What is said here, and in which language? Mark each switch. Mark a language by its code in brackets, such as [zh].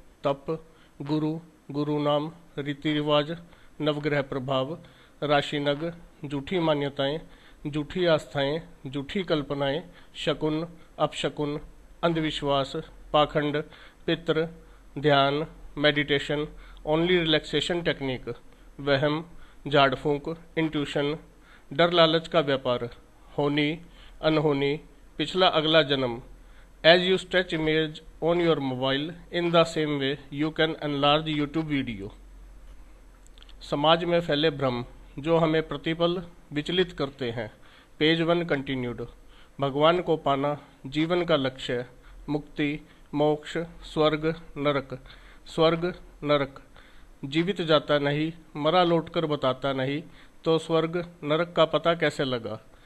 [hi] तप, गुरु, गुरु नाम, रीति रिवाज, नवग्रह प्रभाव, राशिनग, झूठी मान्यताएं, झूठी आस्थाएं, झूठी कल्पनाएं, शकुन, अपशकुन, अंधविश्वास, पाखंड, पितृ, ध्यान, मेडिटेशन, ओनली रिलैक्सेशन टेक्निक, वहम, झाड़ फूंक, इंट्यूशन, डर लालच का व्यापार, होनी, अनहोनी, पिछला अगला जन्म। [en] As you stretch image on your mobile, in the same way you can enlarge YouTube video. [hi] समाज में फैले भ्रम जो हमें प्रतिपल विचलित करते हैं। Page 1 continued. भगवान को पाना जीवन का लक्ष्य, मुक्ति, मोक्ष, स्वर्ग, नरक। स्वर्ग, नरक, जीवित जाता नहीं, मरा लौटकर बताता नहीं, तो स्वर्ग नरक का पता कैसे लगा।